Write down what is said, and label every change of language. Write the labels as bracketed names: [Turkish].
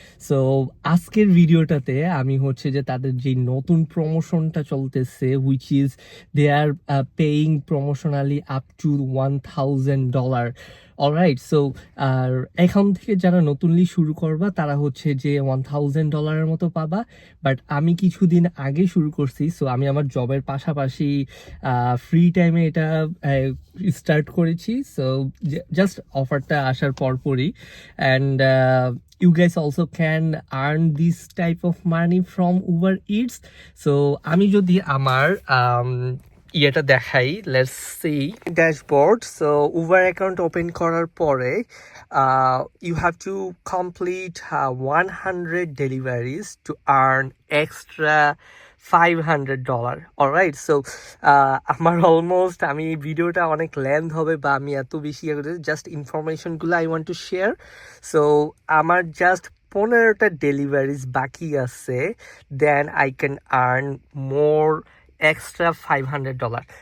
[Bangla] So আজকের ভিডিওটাতে আমি হচ্ছে যে তাদের যে নতুন প্রমোশনটা চলতেছে, [English] which is they are paying promotionally up to [Bangla] $1,000। Alright, so আর এখন থেকে যারা নতুনলি শুরু করবা তারা হচ্ছে যে $1,000 মতো পাবা। বাট আমি কিছুদিন আগে শুরু করছি, সো আমি আমার জবের পাশাপাশি ফ্রি টাইমে এটা স্টার্ট করেছি। সো জাস্ট অফারটা আসার পরপরই, [English] And you guys also can earn this type of money from Uber Eats. [Bangla] So আমি যদি আমার ইয়েটা দেখাই, [English] Let's see dashboard. [Bangla] So Uber account open করার পরে [English] you have to complete 100 deliveries to earn extra $500. [Bangla] Alright, so আমার almost, আমি ভিডিওটা অনেক লেন্থ হবে বা আমি এত বেশি জাস্ট ইনফরমেশনগুলো [English] I want to share. [Bangla] So আমার জাস্ট 15টা ডেলিভারিজ বাকি আছে, [English] Then I can earn more extra $500।